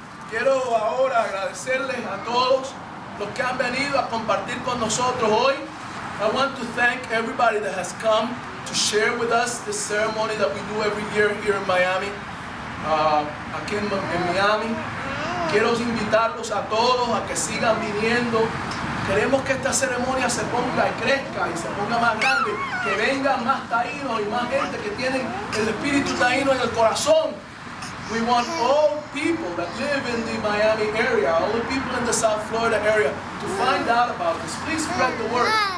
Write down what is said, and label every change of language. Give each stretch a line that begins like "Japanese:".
Spanish: Quiero ahora agradecerles a todos los que han venido a compartir con nosotros hoy.
English: I want to thank everybody that has come to share with us this ceremony that we do every year here in Miami,
Spanish: aquí en Miami. Quiero invitarlos a todos a que sigan viniendo. Queremos que esta ceremonia se ponga y crezca y se ponga más grande, que vengan más taínos y más gente que tienen el espíritu taíno en el corazón.
English: We want all people that live in the Miami area, all the people in the South Florida area, to find out about this. Please spread the word.